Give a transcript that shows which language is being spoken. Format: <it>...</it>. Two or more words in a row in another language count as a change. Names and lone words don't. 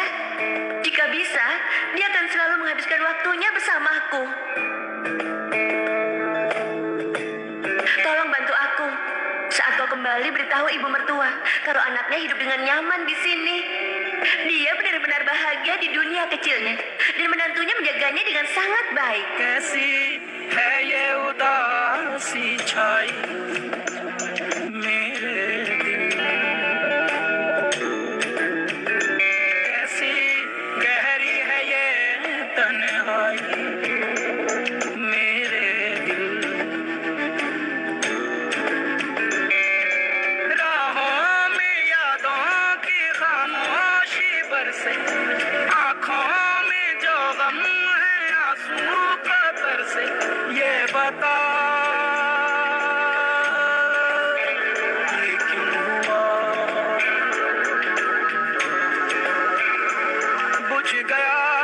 <id>Jika bisa, dia akan selalu menghabiskan waktunya bersamaku. Tolong bantu aku. Saat kau kembali, beritahu ibu mertua kalau anaknya hidup dengan nyaman di sini. Dia benar-benar bahagia di dunia kecilnya. Dan menantunya menjaganya dengan sangat baik.</id> <hi>कैसी है ये उदासी छाई मेरे दिल कैसी गहरी है ये तन्हाई मेरे दिल राहों में यादों की खामोशी बरसे आँखों में जो गम है आंसू कतर से ये बता ये क्यों हुआ बुझ गया</hi>